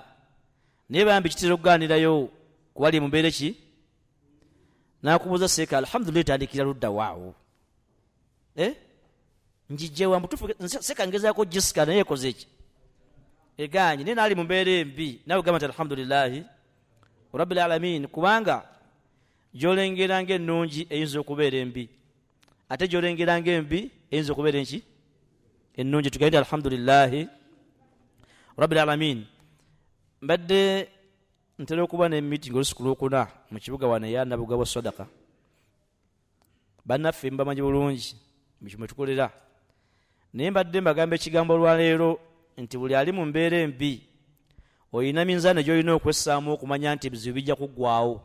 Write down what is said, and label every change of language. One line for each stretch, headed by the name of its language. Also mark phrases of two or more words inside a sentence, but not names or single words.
Ganda: Naye bambi kitera okugaanirayo kubali mu mbeera ki nakubuuza seeka alhamdulillah etandikira ludda waawo njijjewa mutufu seeka ngezaako jisika naye ekoze eki eganye naye naali mu mbeera embi nawe gamba nti
Arabic: الحمد لله رب العالمين
Ganda: kubanga gyolengera ng'ennungi eyinza okubeera embi ate gyolengera ng'embi eyinza okubeera enki ennungi. Tugambe nti
Arabic: الحمد لله رب العالمين.
Ganda: Mbadde ntera okuba n'emiting olusuku lwokuna mu kibuga wano eya Nabugabo Sadaka. Bannaffe mbamanyi bulungi mwe tukolera, naye mbadde mbagamba ekigambo olwaleero nti buli ali mu mbeera embi oyina minzaani gy'olina okwessaamu okumanya nti ebizibu bijja kuggwaawo.